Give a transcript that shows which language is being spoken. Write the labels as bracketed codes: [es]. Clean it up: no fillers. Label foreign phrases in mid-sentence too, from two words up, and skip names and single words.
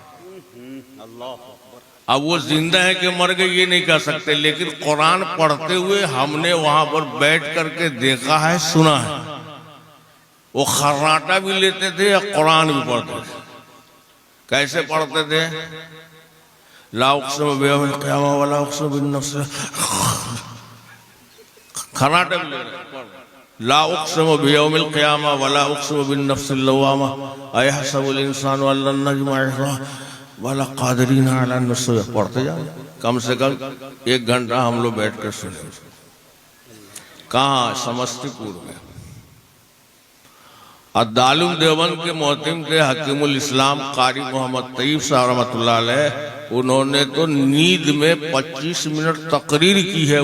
[hi] अब वो जिंदा है कि मर गए ये नहीं कह सकते, लेकिन कुरान पढ़ते हुए हमने वहां पर बैठ करके देखा है, सुना है। वो खर्राटा भी लेते थे या कुरान भी पढ़ते थे। कैसे पढ़ते थे? [ar] لا أقسم بيوم القيامة ولا أقسم بالنفس, [hi] खर्राटा भी ले रहे। [ar] لا أقسم بيوم القيامة ولا أقسم بالنفس اللوامة أيحسب الإنسان ألن نجمع عظامه ولا قادرين على أن نسوي, [hi] पढ़ते जाओ। कम से कम 1 घंटा हम लोग बैठ कर सुने। कहाँ? समस्तीपुर में। दारुल देवबंद के मोहतिम थे हकीमुल इस्लाम कारी मोहम्मद तैयब साहब [ar] رحمة الله عليه. [hi] उन्होंने तो नींद में 25 मिनट तकरीर की है।